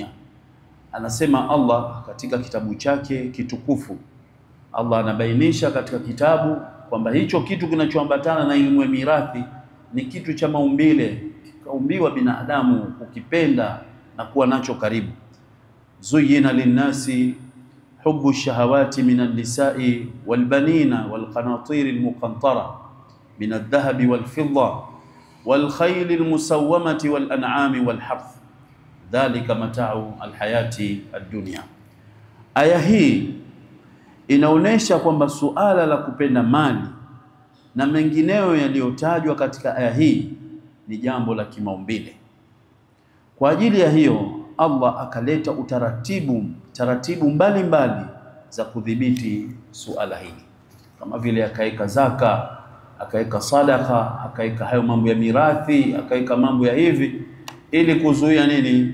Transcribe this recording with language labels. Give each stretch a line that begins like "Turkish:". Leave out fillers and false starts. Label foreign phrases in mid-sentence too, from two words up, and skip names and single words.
Swahili: Anasema Allah katika kitabu chake kitukufu, Allah anabainisha katika kitabu kwamba hicho kitu kinachoambatana na elimu ya mirathi ni kitu cha maumbile, kaumbiwa binadamu kukipenda na kuwa nacho karibu.
Arabic: زين للناس حب الشهوات من النساء والبنين والقناطير المقنطرة من الذهب والفضة والخيل المسومة والأنعام والحرث ذلك متاع الحياة الدنيا.
Swahili: Aya hii inaonesha kwamba suala la kupenda mali na mengineyo yaliyotajwa katika aya hii ni jambo la kimaumbile. Kwa ajili ya hiyo Allah akaleta taratibu mbalimbali za kudhibiti suala hili, kama vile akaeka zaka, akaeka sadaka, akaeka hayo mambo ya mirathi, akaeka mambo ya hivi, ili kuzuia nini?